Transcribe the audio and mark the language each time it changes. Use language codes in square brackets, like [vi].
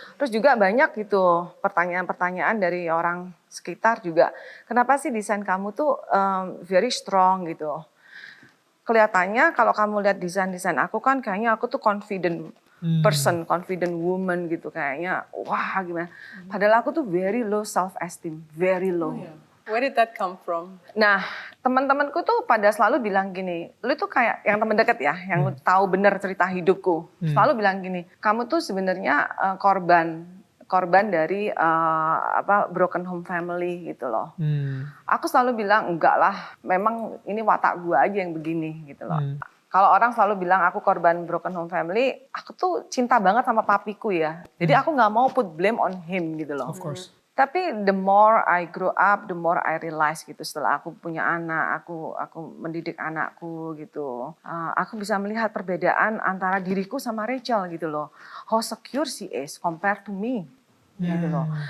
[id] Terus juga banyak gitu pertanyaan-pertanyaan dari orang sekitar juga, kenapa sih desain kamu tuh [en] very strong [id] gitu. Kelihatannya kalau kamu lihat desain-desain aku kan kayaknya aku tuh [en] confident person, confident woman [id] gitu kayaknya. Wah gimana. Padahal aku tuh [en] very low self esteem, very low. Where did that come from? [id] Nah teman-temanku tuh pada selalu bilang gini, lu tuh kayak yang teman dekat ya, yang tahu benar cerita hidupku. Selalu bilang gini, kamu tuh sebenarnya korban dari [en] broken home family [id] gitu loh. Aku selalu bilang enggak lah, memang ini watak gue aja yang begini gitu loh. Kalau orang selalu bilang aku korban [en] broken home family, [id] aku tuh cinta banget sama papiku ya. Jadi aku nggak mau [en] put blame on him [id] gitu loh. [en] Of course. [id] Tapi [en] the more I grow up, the more I realize [id] gitu. Setelah aku punya anak, aku mendidik anakku gitu. Aku bisa melihat perbedaan antara diriku sama Rachel gitu loh. [en] How secure she is compared to me [id] gitu loh.